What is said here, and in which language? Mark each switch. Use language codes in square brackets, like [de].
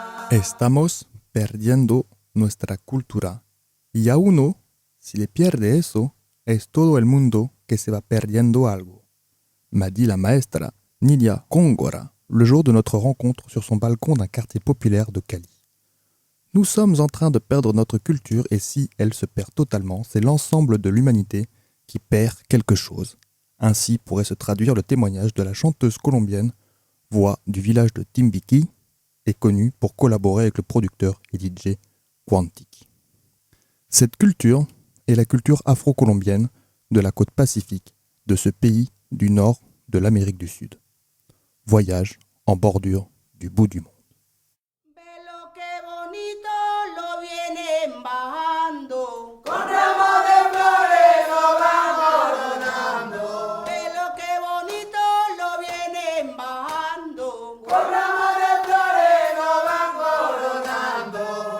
[es] Estamos perdiendo nuestra cultura. Y a uno, si le pierde eso, es todo el mundo que se va perdiendo algo. [fr] M'a dit la maestra Nidia Kongora le jour de notre rencontre sur son balcon d'un quartier populaire de Cali. Nous sommes en train de perdre notre culture et si elle se perd totalement, c'est l'ensemble de l'humanité qui perd quelque chose. Ainsi pourrait se traduire le témoignage de la chanteuse colombienne, voix du village de Timbiquí, est connue pour collaborer avec le producteur et DJ Quantic. Cette culture est la culture afro-colombienne de la côte pacifique de ce pays du nord de l'Amérique du Sud. Voyage en bordure du bout du monde. [es] Velo qué bonito lo vienen bajando. Con ramos de flores lo van coronando. Velo qué bonito lo vienen bajando. Con ramos de flores lo van coronando.